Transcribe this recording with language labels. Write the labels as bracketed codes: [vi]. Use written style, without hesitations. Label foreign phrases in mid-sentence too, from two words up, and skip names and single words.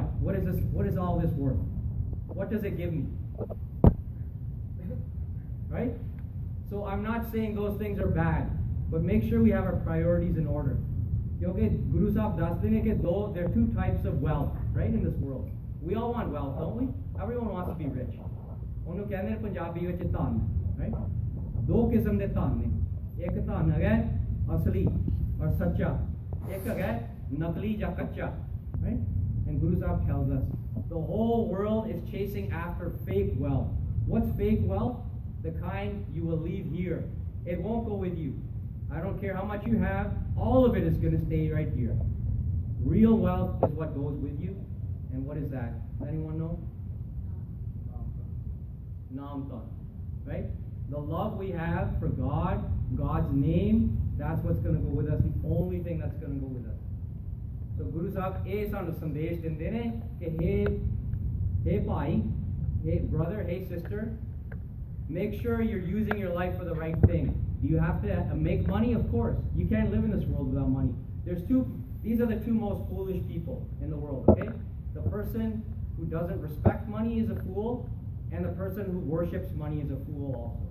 [en] What is this? What is all this worth? What does it give me? Right? So I'm not saying those things are bad, but make sure we have our priorities in order. Okay, Guru Sahib [pa] ਦੱਸਦੇ ਨੇ ਕਿ [en] there are two types of wealth, right, in this world. We all want wealth, don't we? Everyone wants to be rich. [pa] ਉਹਨੂੰ ਕਹਿੰਦੇ ਨੇ ਪੰਜਾਬੀ ਵਿੱਚ ਧਨ, right? ਦੋ ਕਿਸਮ ਦੇ ਧਨ ਨੇ। ਇੱਕ ਧਨ ਹੈ ਅਸਲੀ ਔਰ ਸੱਚਾ. ਇੱਕ ਹੈ ਨਕਲੀ ਯਾ ਕੱਚਾ, right? [en] And Guru Sahib tells us the whole world is chasing after fake wealth. What's fake wealth? The kind you will leave here. It won't go with you. I don't care how much you have, all of it is going to stay right here. Real wealth is what goes with you. And what is that? Anyone know? Namtan. Right? The love we have for God, God's name, that's what's going to go with us, the only thing that's going to go with us. So Guru Sahib [pa] ਇਹ ਸਾਨੂੰ ਸੰਦੇਸ਼ ਦਿੰਦੇ ਨੇ ਕਿ ਹੇ ਭਾਈ, [en] hey brother, hey sister, make sure you're using your life for the right thing. Do you have to make money? Of course. You can't live in this world without money. These are the two most foolish people in the world, okay? The person who doesn't respect money is a fool, and the person who worships money is a fool also.